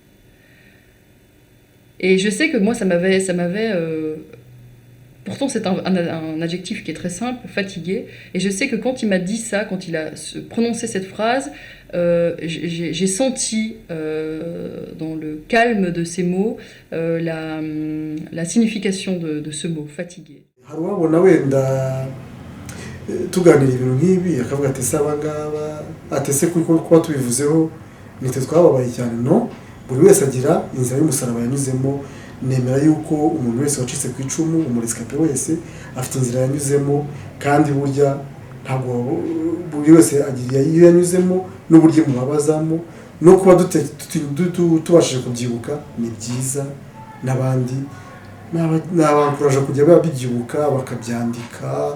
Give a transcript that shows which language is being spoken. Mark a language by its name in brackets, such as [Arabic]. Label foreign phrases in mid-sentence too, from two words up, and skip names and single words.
[French] Et je sais que moi ça m'avait pourtant c'est un adjectif qui est très simple, fatigué. Et je sais que quand il m'a dit ça, quand il a prononcé cette phrase, j'ai senti dans le calme de ces mots la signification de ce mot, fatigué. [Kinyarwanda] tuganira ibintu nk'ibi akavuga ati se abangaba atese kuba tubivuzeho nitwe twababaye cyane no buri wese agira inzira y'umusaraba yanyuzemo nemera yuko umuntu wese wacitse ku icumu umurescape wese afite inzira yanyuzemo kandi burya ntabwo buri wese agira iyo yanyuzemo n'uburyo mubabazamo no kuba tubashije kubyibuka ni byiza n'abandi n'abankuraje kujya babyibuka bakabyandika.